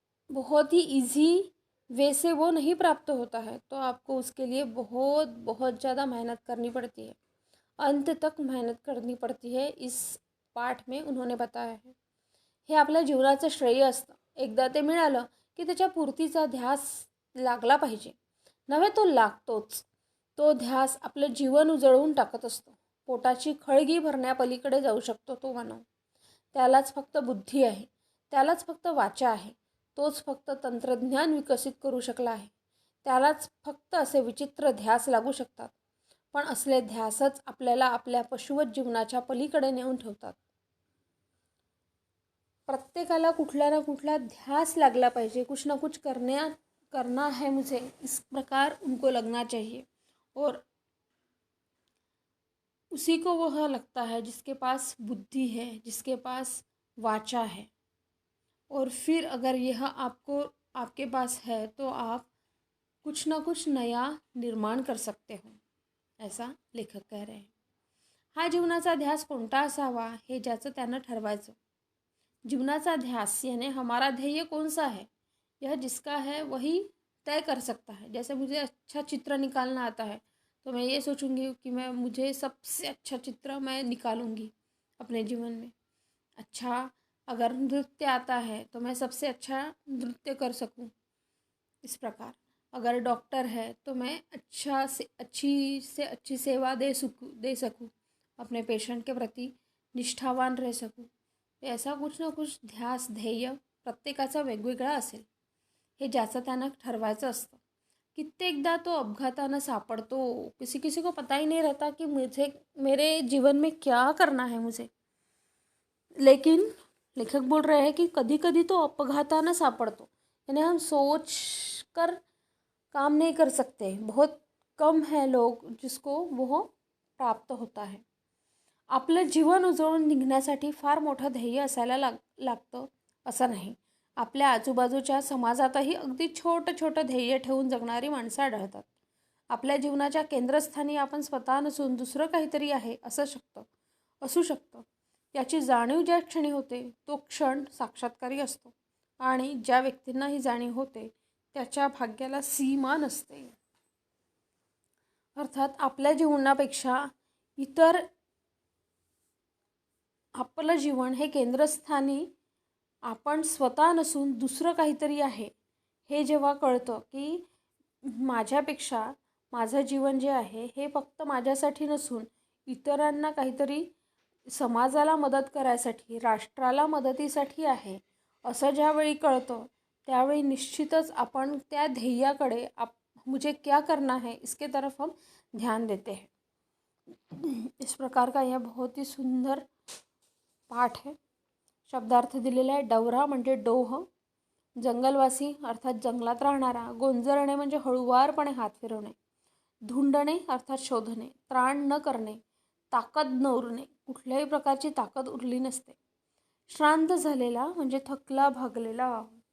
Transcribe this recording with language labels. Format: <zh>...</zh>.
<hi>बहुत ही easy way से वो नहीं प्राप्त होता है, तो आपको उसके लिए बहुत बहुत ज़्यादा मेहनत करनी पड़ती है, अंत तक मेहनत करनी पड़ती है. इस पाठ में उन्होंने बताया है.</hi> <mr>हे आपल्या जीवनाचं श्रेय असतं. एकदा ते मिळालं की त्याच्या पूर्तीचा ध्यास लागला पाहिजे. नव्हे तो लागतोच. तो ध्यास आपलं जीवन उजळवून टाकत असतो. पोटाची खळगी भरण्यापलीकडे जाऊ शकतो तो मानव. त्यालाच फक्त बुद्धी आहे, त्यालाच फक्त वाचा आहे, तोच फक्त तंत्रज्ञान विकसित करू शकला आहे, त्यालाच फक्त असे विचित्र ध्यास लागू शकतात. पण असले ध्यासच आपल्याला आपल्या पशुवत जीवनाच्या पलीकडे नेऊन ठेवतात. प्रत्येकाला कुठला ना कुठला ध्यास लागला पाहिजे.</mr> <hi>कुछ ना कुछ करना है मुझे, इस प्रकार उनको लगना चाहिए. और उसी को वह लगता है जिसके पास बुद्धि है, जिसके पास वाचा है. और फिर अगर यह आपके पास है तो आप कुछ ना कुछ नया निर्माण कर सकते हो, ऐसा लेखक कह रहे हैं.</hi> <mr>हा जीवनाचा ध्यास कोणता असावा हे ज्याचं त्यानं ठरवायचं.</mr> <hi>जीवनाचा ध्यास यानी हमारा ध्येय कौन सा है, यह जिसका है वही तय कर सकता है. जैसे मुझे अच्छा चित्र निकालना आता है तो मैं ये सोचूंगी कि मुझे सबसे अच्छा चित्र मैं निकालूंगी अपने जीवन में. अच्छा अगर नृत्य आता है तो मैं सबसे अच्छा नृत्य कर सकूं. इस प्रकार अगर डॉक्टर है तो मैं अच्छी सेवा दे सकूं, अपने पेशेंट के प्रति निष्ठावान रह सकूं. ऐसा कुछ ना कुछ</hi> <mr>ध्यास ध्येय प्रत्येकाचा वेगवेगळा असेल. हे ज्याचं त्यानं ठरवायचं असतं. कित्येकदा तो अपघातानं सापडतो.</mr> <hi>किसी को पता ही नहीं रहता कि मेरे जीवन में क्या करना है मुझे. लेकिन लेखक बोल रहे हैं कि कभी कभी तो अपघातानं सापडतो, यानी हम सोच कर काम नहीं कर सकते. बहुत कम है लोग जिसको वो प्राप्त होता है.</hi> <mr>आपलं जीवन उजळून निघण्यासाठी फार मोठं ध्येय असायला लागतं असं नाही. आपल्या आजूबाजूच्या समाजातही अगदी छोटं ध्येय ठेवून जगणारी माणसं आढळतात. आपल्या जीवनाच्या केंद्रस्थानी आपण स्वतः नसून दुसरं काहीतरी आहे असू शकतं. याची जाणीव ज्या क्षणी होते तो क्षण साक्षात्कारी असतो. आणि ज्या व्यक्तींना ही जाणीव होते त्याच्या भाग्याला सीमा नसते. अर्थात आपल्या जीवनापेक्षा इतर आपलं जीवन हे केंद्रस्थानी आपण स्वतः नसून दुसरं काहीतरी आहे हे जेव्हा कळतं की माझ्यापेक्षा माझं जीवन जे आहे हे फक्त माझ्यासाठी नसून इतरांना काहीतरी समाजाला मदत करायसाठी, राष्ट्राला मदतीसाठी आहे, असं ज्यावेळी कळतं त्यावेळी निश्चितच आपण त्या ध्येयाकडे</mr> <hi>मुझे क्या करना है इसके तरफ हम ध्यान देते हैं. इस प्रकार का यह बहुत ही सुंदर पाठ है.</hi> <mr>शब्दार्थ दिलेला आहे. डवरा म्हणजे डोह, जंगलवासी अर्थात जंगलात राहणारा, गोंजरणे म्हणजे हळुवारपणे हात फिरवणे, धुंडणे अर्थात शोधणे, त्राण न करणे, ताकद न उरणे, कुठल्याही प्रकारची ताकद उरली नसते, श्रांत झालेला म्हणजे थकला भागलेला,</mr>